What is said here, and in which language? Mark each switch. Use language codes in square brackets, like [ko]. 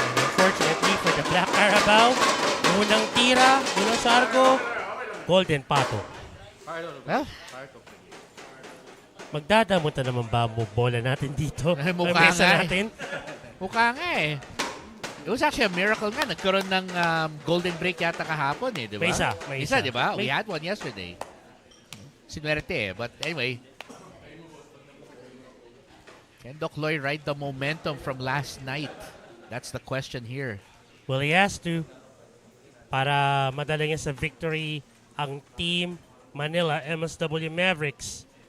[en] Unfortunately for the [tl] Black Carabao, unang tira, unang sargo, Golden Pato. [en] Well, [tl] Magdadamot na naman ba mo bola natin dito? Mukha mesa nga natin? mukha nga eh. [en] It was actually a miracle nga. [tl] Nagkaroon ng golden break yata kahapon eh, di ba? May isa. Di ba? [en] We had one yesterday. [tl] Sinuwerte eh. [en] But anyway, can Doc Loy ride the momentum from last night? That's the question here. Well, he has to. [tl] Para madala niya sa victory ang Team Manila MSW Mavericks.